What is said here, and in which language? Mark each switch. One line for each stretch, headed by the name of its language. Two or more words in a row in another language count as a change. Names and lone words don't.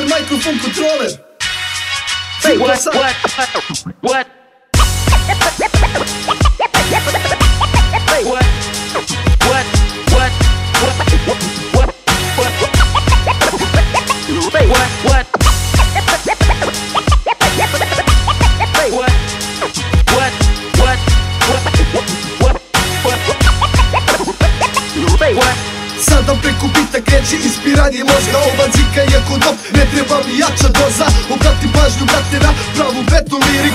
English: Microphone Controller. Wait, what? What? Wait, what? Wait, what?
Serbian: Sada preko bita kreće ispiranje mozga. Ova zika je kod dop, ne treba mi jača doza. Obrati pažnju brate na pravu betnu liriku.